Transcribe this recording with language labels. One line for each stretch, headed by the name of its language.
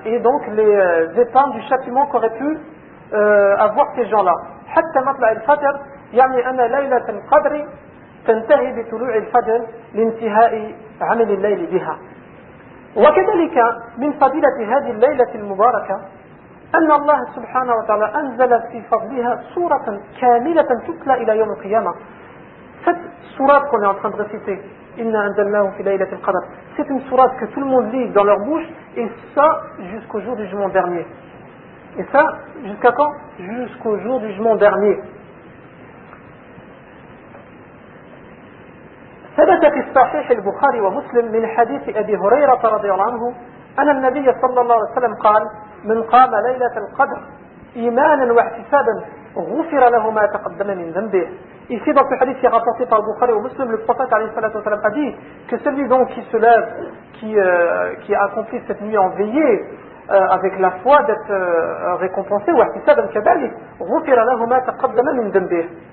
French: Et donc les épargnes du châtiment qu'auraient pu avoir ces gens-là.
Arabic: Hatta matla' al-fajr, yani ana laylat al-qadri, تنتهي بطلوع الفجر لانتهاء عمل الليل بها. وكذلك من فضيلة هذه الليلة المباركة أن الله سبحانه وتعالى أنزل في فضلها سورة كاملة تتلى إلى يوم القيامة.
French: cette sourate qu'on est en train de réciter,
Arabic: إنا أنزلناه في ليلة القدر,
French: c'est une sourate que tout le monde lit dans leur bouche, et ça jusqu'au jour du jugement dernier. Et ça jusqu'à quand? Jusqu'au jour du jugement dernier.
Arabic: ثبت في الصحيح البخاري ومسلم من حديث أبي هريرة رضي الله عنه أن النبي صلى الله عليه وسلم قال من قام ليلة القدر إيمانا واحتسابا غفر له ما تقدم من ذنبه.
French: Ici dans ce hadith qui est rapporté par Bukhari ou Muslim, le prophète a dit que celui donc qui se lève, qui a accompli cette nuit en veillée avec la foi d'être récompensé, ou ahtisab al-kabali,
Arabic: ghufira lahu ma taqaddama min dhanbih.